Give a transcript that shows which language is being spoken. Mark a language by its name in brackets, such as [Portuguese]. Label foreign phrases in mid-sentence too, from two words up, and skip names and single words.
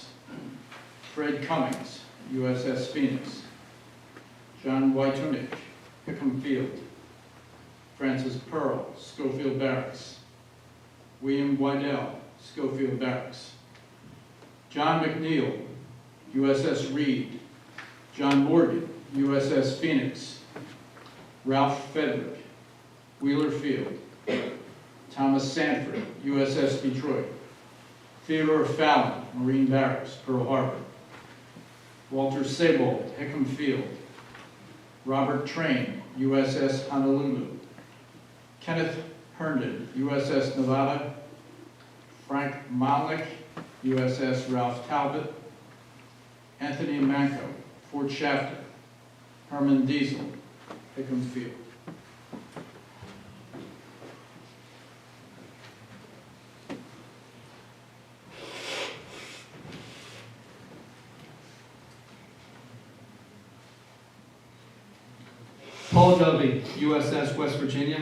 [English] Fred Cummings, USS Phoenix. John Wytunich, Hickam Field. Francis Pearl, Schofield Barracks. William Wydell, Schofield Barracks. John McNeil, USS Reed. John Morgan, USS Phoenix. Ralph Frederick, Wheeler Field. Thomas Sanford, USS Detroit. Theodore Fallon, Marine Barracks, Pearl Harbor. Walter Sebold, Hickam Field. Robert Train, USS Honolulu. Kenneth Herndon, USS Nevada. Frank Malnick, USS Ralph Talbot. Anthony Manco, Fort Shafter. Herman Diesel, Hickam Field. Paul Dovey, USS West Virginia.